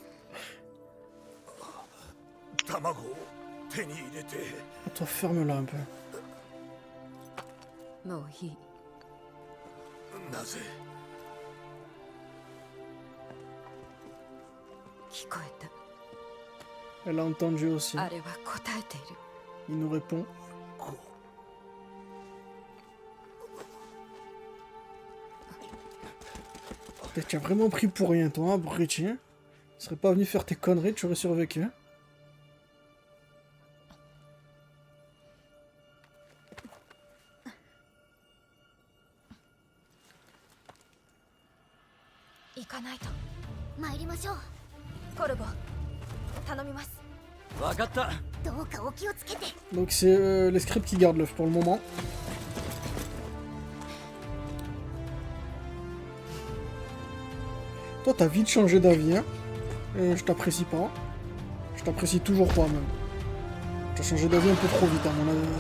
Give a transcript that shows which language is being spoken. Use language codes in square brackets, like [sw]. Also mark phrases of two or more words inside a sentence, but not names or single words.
[fr] 卵を手に入れて。 Attends, ferme-la un peu. [ja] もういい。なぜ？聞こえた。 [fr] Elle a entendu aussi. [ja] あれは答えている。 [fr] Il nous répond. Tu as vraiment pris pour rien, toi, abruti. Tu serais pas venu faire tes conneries, tu aurais survécu. [ja] 行かないと。参りましょう。コルボ、頼みます。分かった。どうかお気をつけて。 [fr] Donc c'est les scripts qui gardent l'œuf pour le moment. Toi, t'as vite changé d'avis, hein. Je t'apprécie pas. Je t'apprécie toujours pas, même. T'as changé d'avis un peu trop vite, à mon avis.